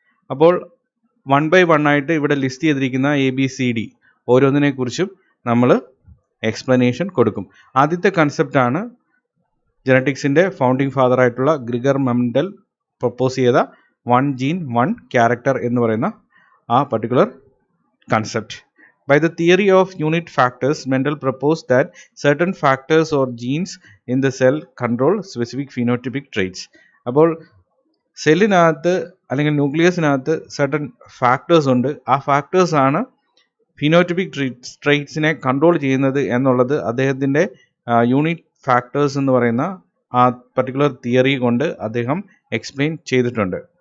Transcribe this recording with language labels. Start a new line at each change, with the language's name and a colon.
Malayalam: അപ്പോൾ 1 by 1 ആയിട്ട് ഇവിടെ ലിസ്റ്റ് ചെയ്തിരിക്കുന്ന ABCD ഓരോന്നിനെക്കുറിച്ചും നമ്മൾ എക്സ്പ്ലനേഷൻ കൊടുക്കും. ആദ്യത്തെ കൺസെപ്റ്റാണ് ജനറ്റിക്സിൻ്റെ ഫൗണ്ടിങ് ഫാദറായിട്ടുള്ള ഗ്രിഗർ മെൻഡൽ പ്രപ്പോസ് ചെയ്ത വൺ ജീൻ വൺ ക്യാരക്ടർ എന്ന് പറയുന്ന ആ particular concept.
English: By the theory of unit factors, Mendel proposed that certain factors or genes in the cell control specific phenotypic traits.
Malayalam: അപ്പോൾ സെല്ലിനകത്ത് അല്ലെങ്കിൽ ന്യൂക്ലിയസിനകത്ത്
English: certain factors
Malayalam: ഉണ്ട്. ആ factors ആണ് ഫിനോറ്റിപ്പിക് ട്രെയ്റ്റ്സിനെ control ചെയ്യുന്നത് എന്നുള്ളത് അദ്ദേഹത്തിൻ്റെ യൂണിറ്റ് ഫാക്ടേഴ്സ് എന്ന് പറയുന്ന ആ പർട്ടിക്കുലർ തിയറി കൊണ്ട് അദ്ദേഹം എക്സ്പ്ലെയിൻ ചെയ്തിട്ടുണ്ട്.